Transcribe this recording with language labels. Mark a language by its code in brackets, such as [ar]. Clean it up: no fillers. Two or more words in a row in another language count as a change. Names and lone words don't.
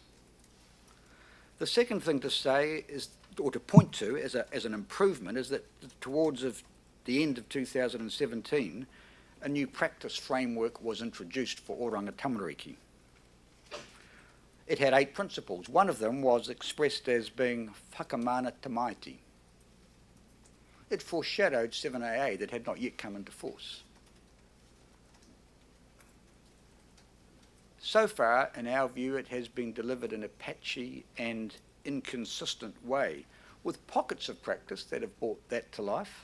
[en] The second thing to say is, or to point to as an improvement, is that towards the end of 2017, a new practice framework was introduced for Oranga Tamariki. It had 8 principles. One of them was expressed as being [mi] whakamana tamaiti. [en] It foreshadowed 7AA that had not yet come into force. So far, in our view, it has been delivered in a patchy and inconsistent way, with pockets of practice that have brought that to life.